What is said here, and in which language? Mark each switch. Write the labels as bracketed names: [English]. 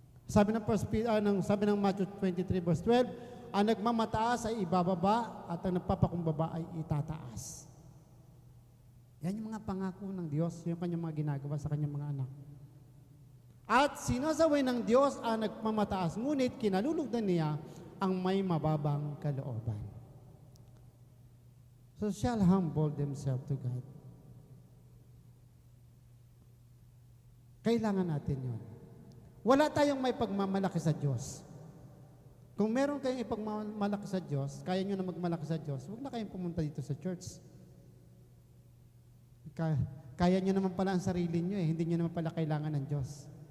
[Filipino] Sabi ng Matthew 23 verse 12, ang nagmamataas ay ibababa at ang nagpapakumbaba ay itataas. Yan yung mga pangako ng Diyos, yung kanyang mga ginagawa sa kanyang mga anak. At sinasaway ng Diyos ang nagmamataas, ngunit kinalulugdan niya ang may mababang kalooban. [English] So shall humble themselves to God. [Filipino] Kailangan natin yun. Wala tayong may pagmamalaki sa Diyos. Kung meron kayong ipagmamalaki sa Diyos, kaya nyo na magmalaki sa Diyos, huwag na kayong pumunta dito sa church. Kaya nyo naman pala ang sarili nyo hindi nyo naman pala kailangan ng Diyos.